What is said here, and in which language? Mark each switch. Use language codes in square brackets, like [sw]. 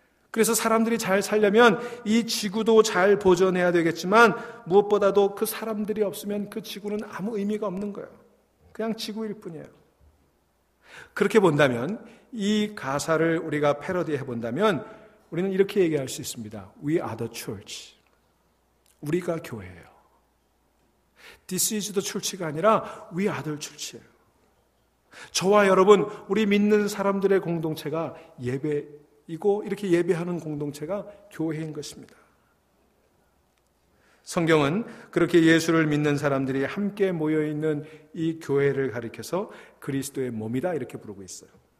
[ko] 그래서 사람들이 잘 살려면 이 지구도 잘 보존해야 되겠지만 무엇보다도 그 사람들이 없으면 그 지구는 아무 의미가 없는 거예요. 그냥 지구일 뿐이에요. 그렇게 본다면 이 가사를 우리가 패러디해 본다면 우리는 이렇게 얘기할 수 있습니다. [en] We are the church. [ko] 우리가 교회예요. [en] This is the church가 아니라 We are the church예요. [ko] 저와 여러분, 우리 믿는 사람들의 공동체가 예배이고 이렇게 예배하는 공동체가 교회인 것입니다. 성경은 그렇게 예수를 믿는 사람들이 함께 모여있는 이 교회를 가리켜서 그리스도의 몸이다 이렇게 부르고 있어요.